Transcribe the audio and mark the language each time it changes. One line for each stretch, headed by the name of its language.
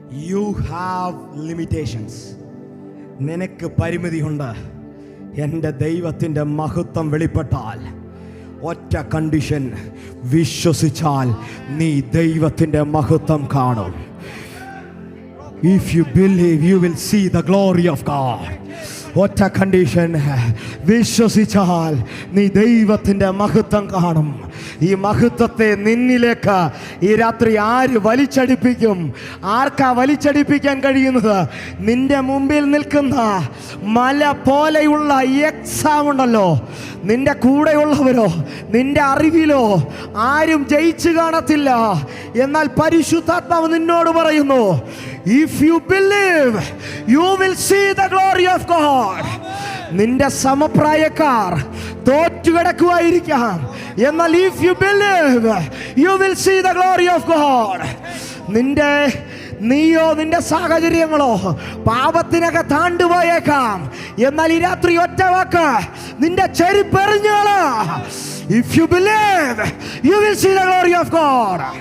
English: You have limitations.
Malayalam: നിനക്ക് പരിമിതിയുണ്ട്. എൻ്റെ ദൈവത്തിൻ്റെ മഹത്വം വെളിപ്പെട്ടാൽ ഒറ്റ കണ്ടീഷൻ, വിശ്വസിച്ചാൽ നീ ദൈവത്തിൻ്റെ മഹത്വം കാണും.
English: If you believe, you will see the glory of God.
Malayalam: ഒറ്റ കണ്ടീഷൻ, വിശ്വസിച്ചാൽ നീ ദൈവത്തിൻ്റെ മഹത്വം കാണും. ഈ മഹത്വത്തെ നിന്നിലേക്ക് ഈ രാത്രി ആര് വലിച്ചടിപ്പിക്കും? ആർക്കാ വലിച്ചടിപ്പിക്കാൻ കഴിയുന്നത്? നിന്റെ മുമ്പിൽ നിൽക്കുന്ന മല പോലെയുള്ള എക്സാം ഉണ്ടല്ലോ, നിന്റെ കൂടെയുള്ളവരോ നിന്റെ അറിവിലോ ആരും ജയിച്ചു കാണത്തില്ല. എന്നാൽ പരിശുദ്ധാത്മാവ് നിന്നോട് പറയുന്നു,
English: if you believe, you will see the glory of God.
Malayalam: നിന്റെ സമപ്രായക്കാർ തോറ്റുകിടക്കുവായിരിക്കാം, എന്നാൽ
English: if you believe, you will see the glory of God.
Malayalam: നിന്റെ നീയോ നിന്റെ സാഹചര്യങ്ങളോ പാപത്തിനൊക്കെ താണ്ടുപോയേക്കാം. എന്നാൽ ഈ രാത്രി ഒറ്റ വാക്ക്, നിന്റെ ചെരുപ്പെറിഞ്ഞോളാ.
English: If you believe, you will see the glory of God.